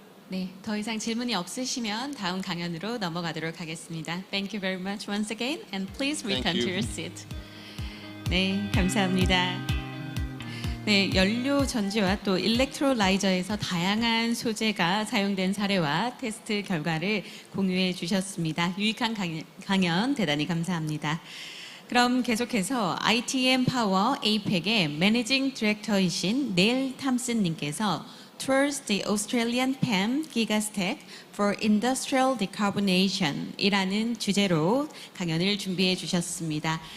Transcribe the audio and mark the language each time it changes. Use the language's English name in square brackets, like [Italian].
[Korean] 네, 더 이상 질문이 없으시면 다음 강연으로 넘어가도록 하겠습니다. [English] Thank you very much once again, and please return to your seat. [Korean] 네, 감사합니다. 네, 연료 전지와 또 일렉트로라이저에서 다양한 소재가 사용된 사례와 테스트 결과를 공유해 주셨습니다. 유익한 강연 대단히 감사합니다. 그럼 계속해서 ITM 파워 APEC의 매니징 디렉터이신 네일 탐슨 님께서 [English] Towards the Australian PEM Gigastack for Industrial Decarbonation [Korean] 이라는 주제로 강연을 준비해 주셨습니다.